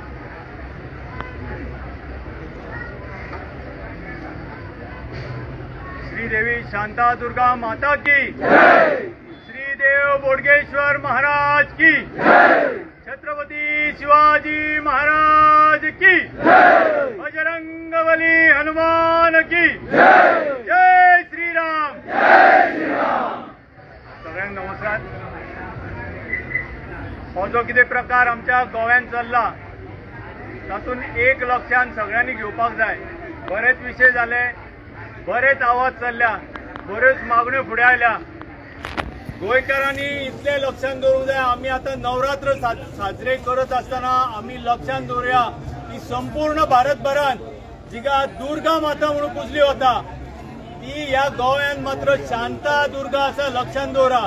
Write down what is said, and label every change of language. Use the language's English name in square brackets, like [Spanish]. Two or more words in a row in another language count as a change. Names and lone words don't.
[Hindi] श्रीदेवी शांता दुर्गा माता की, श्रीदेव बोडगेश्वर महाराज की, छत्रपती शिवाजी महाराज की, बजरंगबली हनुमान की, जय श्रीराम. [Marathi] सगळ्यांना नमस्कार. [Konkani] हो जो कितें प्रकार आमच्या गोव्यात चल्ला तातूंत एक लक्षांत सगळ्यांनी घेवपाक जाय. बरेच विशय जाले, बरेच आवाज चल्ल्या, बऱ्योच मागण्यो फुडें आयल्या. गोंयकारांनी इतले लक्षांत दवरूंक जाय, आमी आतां नवरात्र साजरे करत आसतना आमी लक्षांत दवरुया की संपूर्ण भारतभरांत जिका दुर्गा माता म्हणून पुजली वता ती ह्या गोव्यात मात्र शांता दुर्गा असा लक्षांत दवरा.